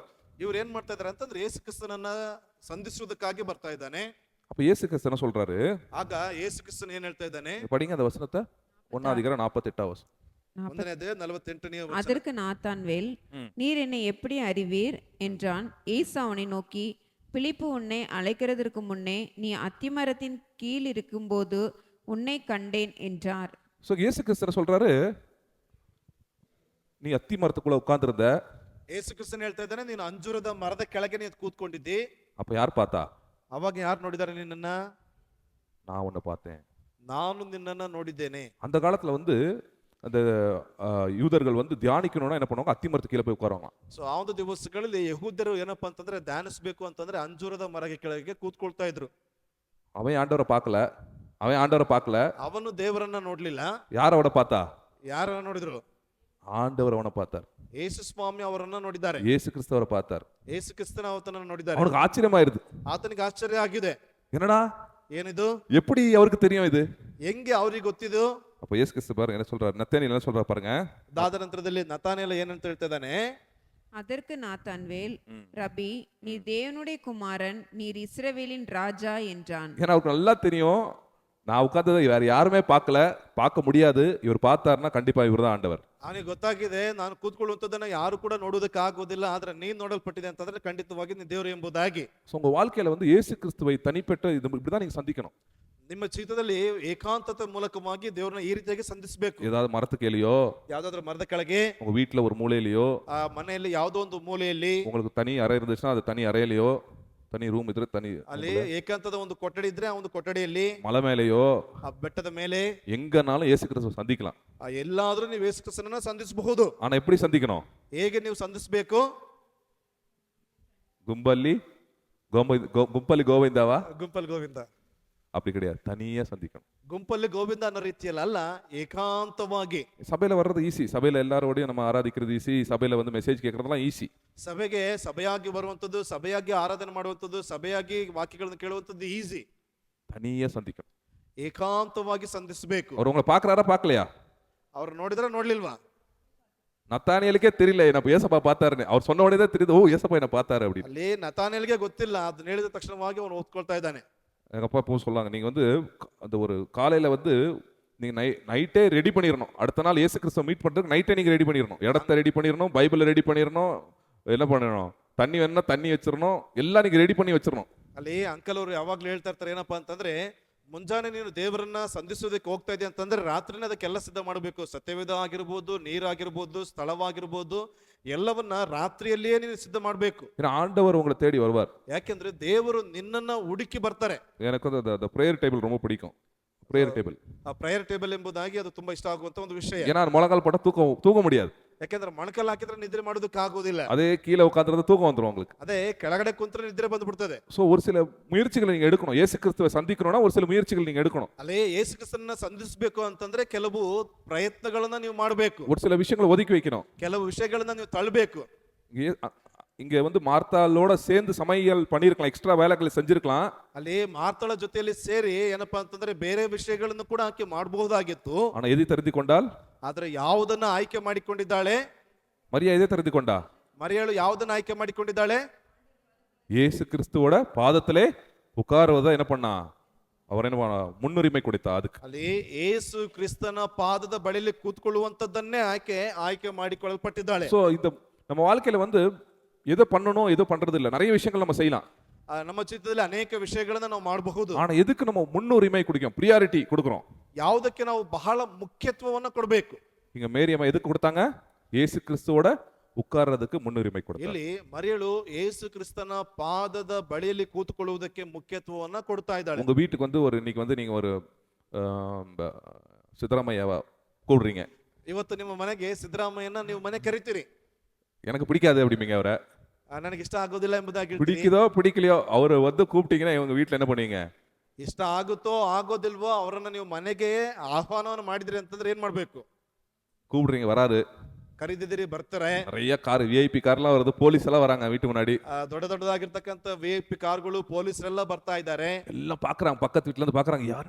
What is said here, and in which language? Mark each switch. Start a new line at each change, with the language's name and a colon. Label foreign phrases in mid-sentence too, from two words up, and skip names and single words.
Kannada: ಇವ್ರು ಏನ್ ಮಾಡ್ತಾ ಇದಾರೆ ಅಂತಂದ್ರೆ ಯೇಸು ಕ್ರಿಸ್ತನನ್ನ ಸಂಧಿಸುವುದಕ್ಕಾಗಿ ಬರ್ತಾ ಇದ್ದಾನೆ.
Tamil: அப்ப இயேசு கிறிஸ்து என்ன சொல்றாரு?
Kannada: ಆಗ ಯೇಸು ಕ್ರಿಸ್ತನ್ ಏನ್ ಹೇಳ್ತಾ ಇದ್ದಾನೆ?
Tamil: படிங்க அந்த வசனத்தை. 1 அதிகாரம் 48 வசனம்.
Kannada: 1ನೇ ಅಧ್ಯಾಯ 48ನೇ ವಚನ.
Tamil: அதற்கு நாத்தான்வேல், நீர் என்னை எப்படி அறிவீர் என்றான். இயேசு அவனை நோக்கி, பிலிப்பு உன்னை அழைக்கிறதற்கு முன்னே நீ அத்திமரத்தின் கீழ் இருக்கும்போது உன்னை கண்டேன் என்றார். சோ இயேசு கிறிஸ்து சொல்றாரு, நீ அத்தி மரத்துக்குள்ள உட்கார்ந்திருந்த.
Kannada: ಯೇಸು ಕ್ರಿಸ್ತನ್ ಹೇಳ್ತಾ ಇದ್ದಾನೆ, ನೀನು ಅಂಜೂರದ ಮರದ ಕೆಳಗೆ ನೀನು ಕೂತ್ಕೊಂಡಿದ್ದಿ.
Tamil: அப்ப யார் பார்த்தா?
Kannada: ಅವಾಗ ಯಾರು ನೋಡಿದಾರೆ ನಿನ್ನನ್ನ?
Tamil: நான் உன்னை பார்த்தேன்,
Kannada: ನಾನು ನಿನ್ನನ್ನ ನೋಡಿದ್ದೇನೆ.
Tamil: அந்த காலத்துல வந்து அந்த யூதர்கள் வந்து தியானிக்கணும்னா என்ன பண்ணுவாங்க? அத்தி மரத்து கீழே போய் உட்காருவாங்க.
Kannada: ಸೊ ಆ ಒಂದು ದಿವಸಗಳಲ್ಲಿ ಯಹೂದ್ಯರು ಏನಪ್ಪಾ ಅಂತಂದ್ರೆ ಧ್ಯಾನಿಸಬೇಕು ಅಂತಂದ್ರೆ ಅಂಜೂರದ ಮರದ ಕೆಳಗೆ ಕೂತ್ಕೊಳ್ತಾ ಇದ್ರು.
Tamil: அவன் ஆண்டவரை பார்க்கல.
Kannada: ಅವನು ದೇವರನ್ನ ನೋಡ್ಲಿಲ್ಲ.
Tamil: யார் அவனை பார்த்தா?
Kannada: ಯಾರನ್ನ ನೋಡಿದ್ರು?
Tamil: ஆண்டவர் அவனை பார்த்தார்.
Kannada: ಯೇಸು ಸ್ವಾಮಿ ಅವರನ್ನ ನೋಡಿದ್ದಾರೆ.
Tamil: இயேசு கிறிஸ்துவரை பார்த்தார்.
Kannada: ಯೇಸು ಕ್ರಿಸ್ತನ ಅವತನ್ನ ನೋಡಿದ್ದಾರೆ.
Tamil: அவனுக்கு ஆச்சரியமாயிருது.
Kannada: ಆತನಿಗೆ ಆಶ್ಚರ್ಯ ಆಗಿದೆ.
Tamil: என்னடா,
Kannada: ಏನಿದು?
Tamil: எப்படி அவருக்கு தெரியும் இது?
Kannada: ಹೆಂಗೆ ಅವ್ರಿಗೆ ಗೊತ್ತಿದು?
Tamil: அப்ப இயேசு கிறிஸ்து பாருங்க என்ன சொல்றாரு, நத்தானியேல் என்ன சொல்றாரு பாருங்க.
Kannada: ಅದಾದ ನಂತರದಲ್ಲಿ ನತಾನಿಯೇಲ್ ಏನಂತ ಹೇಳ್ತಾ ಇದ್ದಾನೆ?
Tamil: அதற்கு நாத்தான்வேல், ரபி, நீ தேவனுடைய குமாரன், நீர் இஸ்ரவேலின் ராஜா என்றான். ஏன்னா அவருக்கு நல்லா தெரியும், நான் உட்கார்ந்ததை வேற யாருமே பார்க்க முடியாது, இவர் பார்த்தாருன்னா கண்டிப்பா இவர்தான் ஆண்டவர்.
Kannada: ಅವನಿಗೆ ಗೊತ್ತಾಗಿದೆ, ನಾನು ಕೂತ್ಕೊಳ್ಳುವಂತದನ್ನ ಯಾರು ಕೂಡ ನೋಡುವುದಕ್ಕೆ ಆಗೋದಿಲ್ಲ, ಆದ್ರೆ ನೀನ್ ನೋಡಲ್ಪಟ್ಟಿದೆ ಅಂತಂದ್ರೆ ಖಂಡಿತವಾಗಿ ನೀ ದೇವರು ಎಂಬುದಾಗಿ.
Tamil: உங்க வாழ்க்கையில வந்து இயேசு கிறிஸ்துவை தனிப்பட்ட இப்படிதான் நீங்க சந்திக்கணும்.
Kannada: ನಿಮ್ಮ ಜೀವಿತದಲ್ಲಿ ಏಕಾಂತತೆ ಮೂಲಕವಾಗಿ ದೇವರನ್ನ ಈ ರೀತಿಯಾಗಿ ಸಂಧಿಸಬೇಕು.
Tamil: ஏதாவது மரத்துக்கேலையோ,
Kannada: ಯಾವ್ದಾದ್ರು ಮರದ ಕೆಳಗೆ,
Tamil: உங்க வீட்டுல ஒரு மூலையிலயோ,
Kannada: ಆ ಮನೆಯಲ್ಲಿ ಯಾವುದೋ ಒಂದು ಮೂಲೆಯಲ್ಲಿ,
Tamil: உங்களுக்கு தனி அறை இருந்துச்சுன்னா அது தனி அறையிலயோ, தனி ரூம் ಇದ್ರೆ தனி,
Kannada: ಅಲ್ಲಿ ಏಕಾಂತದ ಒಂದು ಕೊಠಡಿ ಇದ್ರೆ ಆ ಒಂದು ಕೊಠಡಿಯಲ್ಲಿ,
Tamil: மலை மேலேயோ,
Kannada: ಆ ಬೆಟ್ಟದ ಮೇಲೆ,
Tamil: எங்கனாலும் இயேசு கிறிஸ்துவை சந்திக்கலாம்.
Kannada: ಎಲ್ಲಾದ್ರೂ ನೀವು ಯೇಸು ಕ್ರಿಸ್ತನನ್ನ ಸಂಧಿಸಬಹುದು.
Tamil: ஆனா எப்படி சந்திக்கணும்?
Kannada: ಹೇಗೆ ನೀವು ಸಂಧಿಸಬೇಕು? கும்பலி ಗೋವಿಂದವಾ? ಗುಂಪಲ್ಲಿ ಗೋವಿಂದ
Tamil: அப்படி கிடையாது, தனியா சந்திக்கணும்.
Kannada: ಗುಂಪಲ್ಲಿ ಗೋವಿಂದ ಅನ್ನೋ ರೀತಿಯಲ್ಲಿ ಅಲ್ಲ, ಏಕಾಂತವಾಗಿ.
Tamil: சபையில வர்றது ஈஸி, சபையில எல்லாரோடையும் நம்ம ஆராதிக்கிறது ஈஸி, சபையில வந்து மெசேஜ் கேட்கறதெல்லாம் ஈஸி.
Kannada: ಸಭೆಗೆ ಸಭೆಯಾಗಿ ಬರುವಂತದ್ದು, ಸಭೆಯಾಗಿ ಆರಾಧನೆ ಮಾಡುವಂತದ್ದು, ಸಭೆಯಾಗಿ ವಾಕ್ಯಗಳನ್ನು ಕೇಳುವಂತದ್ದು ಈಸಿ.
Tamil: தனியா சந்திக்கணும்,
Kannada: ಏಕಾಂತವಾಗಿ ಸಂಧಿಸಬೇಕು.
Tamil: அவர் உங்களை பாக்குறாரா பார்க்கலையா?
Kannada: ಅವ್ರು ನೋಡಿದ್ರ ನೋಡ್ಲಿಲ್ವಾ?
Tamil: நத்தானியலுக்கே தெரியல நம்ம ஏசப்பா பார்த்தாருன்னு. அவர் சொன்ன உடனே தான் தெரியுது, ஓ ஏசப்பா என்ன பார்த்தாரு அப்படின்னு.
Kannada: ಅಲ್ಲಿ ನತಾನೇಲ್ಗೆ ಗೊತ್ತಿಲ್ಲ, ಅದನ್ನ ಹೇಳಿದ ತಕ್ಷಣವಾಗಿ ಅವನು ಓದ್ಕೊಳ್ತಾ ಇದ್ದಾನೆ.
Tamil: எங்க அப்பா இப்போ சொல்லுவாங்க, நீங்க வந்து அந்த ஒரு காலையில வந்து நீங்க நைட்டே ரெடி பண்ணிடணும். அடுத்த நாள் இயேசு கிறிஸ்துவ மீட் பண்றதுக்கு நைட்டே நீங்க ரெடி பண்ணிடணும். இடத்த ரெடி பண்ணிடணும், பைபிளை ரெடி பண்ணிடணும், என்ன பண்ணணும், தண்ணி வேணும்னா தண்ணி வச்சிடணும், எல்லாம் நீங்க ரெடி பண்ணி வச்சிடணும்.
Kannada: ಅಲ್ಲಿ ಅಂಕಲ್ ಅವರು ಯಾವಾಗ್ಲೂ ಹೇಳ್ತಾ ಇರ್ತಾರೆ, ಏನಪ್ಪಾ ಅಂತಂದ್ರೆ ಮುಂಜಾನೆ ನೀನು ದೇವರನ್ನ ಸಂಧಿಸೋದಕ್ಕೆ ಹೋಗ್ತಾ ಇದೆಯಾ ಅಂತಂದ್ರೆ ರಾತ್ರಿನೇ ಅದಕ್ಕೆಲ್ಲ ಸಿದ್ಧ ಮಾಡಬೇಕು. ಸತ್ಯವೇದ ಆಗಿರ್ಬೋದು, ನೀರಾಗಿರ್ಬೋದು, ಸ್ಥಳವಾಗಿರ್ಬೋದು, ಎಲ್ಲವನ್ನ ರಾತ್ರಿಯಲ್ಲಿಯೇ ನೀನು ಸಿದ್ಧ ಮಾಡಬೇಕು.
Tamil: ஏன்னா ஆண்டவர் உங்களை தேடி வருவார்.
Kannada: ಯಾಕೆಂದ್ರೆ ದೇವರು ನಿನ್ನನ್ನ ಹುಡುಕಿ ಬರ್ತಾರೆ.
Tamil: எனக்கு வந்து அந்த
English: prayer table
Tamil: ரொம்ப பிடிக்கும்.
English: prayer table,
Kannada: ಆ
English: prayer table
Kannada: ಎಂಬುದಾಗಿ ಅದು ತುಂಬಾ ಇಷ್ಟ ಆಗುವಂತ ಒಂದು ವಿಷಯ.
Tamil: ஏன்னா முழங்கால் போட்டா தூக்க முடியாது.
Kannada: ಯಾಕೆಂದ್ರೆ ಮೊಣಕಲ್ ಹಾಕಿದ್ರೆ ನಿದ್ರೆ ಮಾಡೋದಕ್ಕೆ ಆಗೋದಿಲ್ಲ.
Tamil: அதே கீழே உட்காந்துறது தூக்கம் வந்துடும் உங்களுக்கு.
Kannada: ಅದೇ ಕೆಳಗಡೆ ಕುಂತ್ರೆ ನಿದ್ರೆ ಬಂದ್ಬಿಡ್ತದೆ.
Tamil: ஸோ ஒரு சில முயற்சிகளை நீங்க எடுக்கணும். இயேசு கிறிஸ்துவை சந்திக்கணும்னா ஒரு சில முயற்சிகள் நீங்க எடுக்கணும்.
Kannada: ಅಲ್ಲೇ ಯೇಸು ಕ್ರಿಸ್ತನನ್ನ ಸಂಧಿಸಬೇಕು ಅಂತಂದ್ರೆ ಕೆಲವು ಪ್ರಯತ್ನಗಳನ್ನ ನೀವು ಮಾಡಬೇಕು.
Tamil: ஒரு சில விஷயங்களை ஒதுக்கி வைக்கணும்.
Kannada: ಕೆಲವು ವಿಷಯಗಳನ್ನ ನೀವು ತಳ್ಳಬೇಕು.
Tamil: இங்க வந்து மார்த்தாளோட சேர்ந்து சமையல் பண்ணிருக்கலாம், எக்ஸ்ட்ரா வேலைகளை செஞ்சிருக்கலாம்.
Kannada: ಅಲ್ಲಿ ಮಾರ್ತಳ ಜೊತೆಯಲ್ಲಿ ಸೇರಿ ಏನಪ್ಪಾ ಅಂತಂದ್ರೆ ಬೇರೆ ವಿಷಯಗಳನ್ನು ಕೂಡ ಆಕೆ ಮಾಡಬಹುದಾಗಿತ್ತು.
Tamil: ஆனா எதை தெரிந்து கொண்டால்,
Kannada: ಆದ್ರೆ ಯಾವುದನ್ನ ಆಯ್ಕೆ ಮಾಡಿಕೊಂಡಿದ್ದಾಳೆ?
Tamil: மரியா எதை தெரிந்து கொண்டா?
Kannada: ಮರಿಯಳು ಯಾವುದನ್ನ ಆಯ್ಕೆ ಮಾಡಿಕೊಂಡಿದ್ದಾಳೆ?
Tamil: இயேசு கிறிஸ்துவோட பாதத்திலே உட்காருவதை என்ன பண்ணா? அவர் என்ன முன்னுரிமை கொடுத்தா அதுக்கு.
Kannada: ಅಲ್ಲಿ ಯೇಸು ಕ್ರಿಸ್ತನ ಪಾದದ ಬಳಿಯಲ್ಲಿ ಕೂತ್ಕೊಳ್ಳುವಂತದ್ದನ್ನೇ ಆಯ್ಕೆ ಮಾಡಿಕೊಳ್ಳಲ್ಪಟ್ಟಿದ್ದಾಳೆ.
Tamil: சோ இந்த நம்ம வாழ்க்கையில வந்து எதை பண்ணணும் எதோ பண்றது இல்ல, நிறைய விஷயங்கள் நம்ம செய்யலாம்.
Kannada: ನಮ್ಮ ಜೀವಿತದಲ್ಲಿ ಅನೇಕ ವಿಷಯಗಳನ್ನ ನಾವು ಮಾಡಬಹುದು.
Tamil: ஆனா எதுக்கு நம்ம முன்னுரிமை கொடுக்கிறோம், பிரியாரிட்டி கொடுக்கிறோம்?
Kannada: ಯಾವುದಕ್ಕೆ ನಾವು ಬಹಳ ಮುಖ್ಯತ್ವವನ್ನು ಕೊಡಬೇಕು?
Tamil: இங்க மேரியம்மா எதுக்கு கொடுத்தாங்க? இயேசு கிறிஸ்துவோட உட்கார்றதுக்கு முன்னுரிமை கொடுத்தாங்க.
Kannada: ಇಲ್ಲಿ ಮರಿಯಳು ಯೇಸು ಕ್ರಿಸ್ತನ ಪಾದದ ಬಳಿಯಲ್ಲಿ ಕೂತ್ಕೊಳ್ಳುವುದಕ್ಕೆ ಮುಖ್ಯತ್ವವನ್ನ ಕೊಡ್ತಾ ಇದ್ದಾಳೆ.
Tamil: உங்க வீட்டுக்கு வந்து ஒரு இன்னைக்கு வந்து நீங்க ஒரு சித்தராமையாவை கூடுறீங்க.
Kannada: ಇವತ್ತು ನಿಮ್ಮ ಮನೆಗೆ ಸಿದ್ದರಾಮಯ್ಯನ ನೀವು ಮನೆ ಕರಿತೀರಿ.
Tamil: எனக்கு பிடிக்காது அப்படிங்க அவரை.
Kannada: ನನಗೆ ಇಷ್ಟ ಆಗೋದಿಲ್ಲ ಎಂಬುದಾಗಿ ಹೇಳ್ತೀರಿ.
Tamil: பிடிக்குதோ பிடிக்கலையோ அவர் வந்து கூப்பிட்டீங்கன்னா இவங்க வீட்டுல என்ன பண்ணுவீங்க?
Kannada: ಇಷ್ಟ ಆಗುತ್ತೋ ಆಗೋದಿಲ್ವೋ ಅವರನ್ನ ನೀವು ಮನೆಗೆ ಆಹ್ವಾನವನ್ನು ಮಾಡಿದ್ರಿ ಅಂತಂದ್ರೆ ಏನ್ ಮಾಡ್ಬೇಕು?
Tamil: கூப்பிடுறீங்க, வராது.
Kannada: ಕರೀದಿದ್ದೀರಿ, ಬರ್ತಾರೆ.
Tamil: நிறைய கார், விஐபி கார்லாம் வருது, போலீஸ் எல்லாம் வராங்க வீட்டு முன்னாடி.
Kannada: ದೊಡ್ಡ ದೊಡ್ಡದಾಗಿರ್ತಕ್ಕಂಥ VIP ಕಾರ್ಗಳು, ಪೊಲೀಸರೆಲ್ಲ ಬರ್ತಾ ಇದ್ದಾರೆ.
Tamil: எல்லாம் பாக்குறாங்க, பக்கத்து வீட்டுல இருந்து பாக்குறாங்க, யாரடா